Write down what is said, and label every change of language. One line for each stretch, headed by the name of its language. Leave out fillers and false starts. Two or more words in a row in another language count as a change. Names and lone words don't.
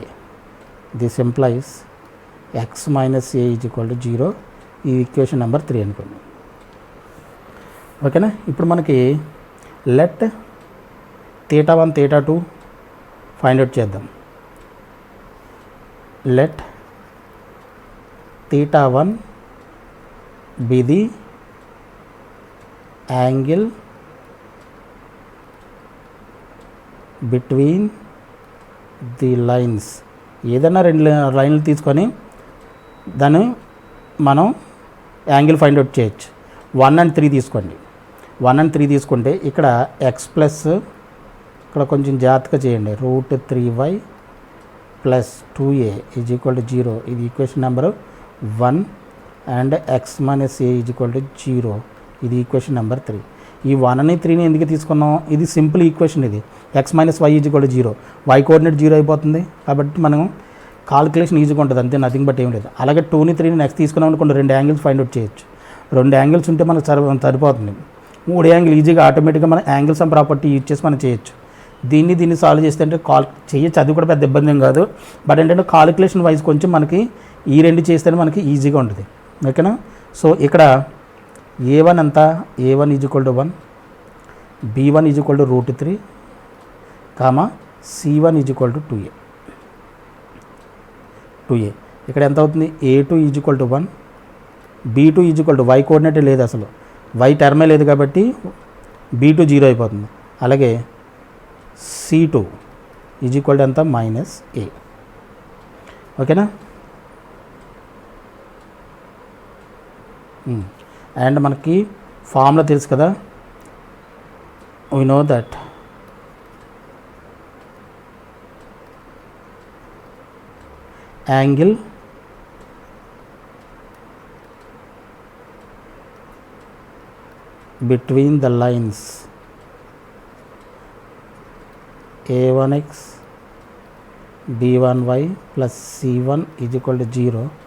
English: this employs x - a = 0.
Telugu: ఈ
English: equation number
Telugu: 3 అనుకోండి. ఓకేనా. ఇప్పుడు మనకి లెట్ θ1 θ2
English: find out
Telugu: చేద్దాం.
English: లెట్ θ1 be the angle between the lines.
Telugu: ఏదైనా 2 లైన్లు తీసుకొని దాన్ని మనం యాంగిల్
English: find out
Telugu: చేయొచ్చు. 1 and 3 తీసుకోండి. 1 and 3 తీసుకుంటే ఇక్కడ x ప్లస్ ఇక్కడ కొంచెం జాగ్రత్తగా చేయండి, √3y + 2a = 0. ఇది
English: equation number
Telugu: 1. అండ్ x - a = 0. ఇది
English: equation number
Telugu: 3. ఈ 1ని 3ని ఎందుకు తీసుకున్నాం, ఇది
English: simple equation.
Telugu: ఇది x - y = 0, y కోఆర్డినేట్ 0 అయిపోతుంది కాబట్టి మనం కాలిక్యులేషన్ ఈజీగా ఉంటుంది, అంతే,
English: nothing but
Telugu: ఏం లేదు. అలాగే 2ని 3ని నెక్స్ట్ తీసుకున్నాం అనుకోండి, 2 యాంగిల్స్
English: find out
Telugu: చేయొచ్చు. 2 యాంగిల్స్ ఉంటే మనకు సరిపోతుంది. 3 యాంగిల్ ఈజీగా ఆటోమేటిక్గా మన యాంగిల్స్
English: and property use
Telugu: చేసి మనం చేయొచ్చు. దీన్ని సాల్వ్ చేస్తే అంటే చేయొచ్చు, అది కూడా పెద్ద ఇబ్బంది ఏం కాదు. బట్ ఏంటంటే
English: calculation wise
Telugu: కొంచెం మనకి ఈ 2 చేస్తేనే మనకి ఈజీగా ఉంటుంది. ఓకేనా. సో ఇక్కడ a1 అంతా a1 = 1, b1 = √3, c1 = 2a. ఇక్కడ ఎంత అవుతుంది, a2 = 1, b2 y కోఆర్డినేట్ లేదు అసలు, వై టర్మే లేదు కాబట్టి B2 జీరో అయిపోతుంది. అలాగే C2
English: is equal to
Telugu: ఎంత -A. ఓకేనా. అండ్ మనకి ఫార్ములా తెలుసు కదా,
English: we know that angle between the lines A1x B1y plus C1 is equal to 0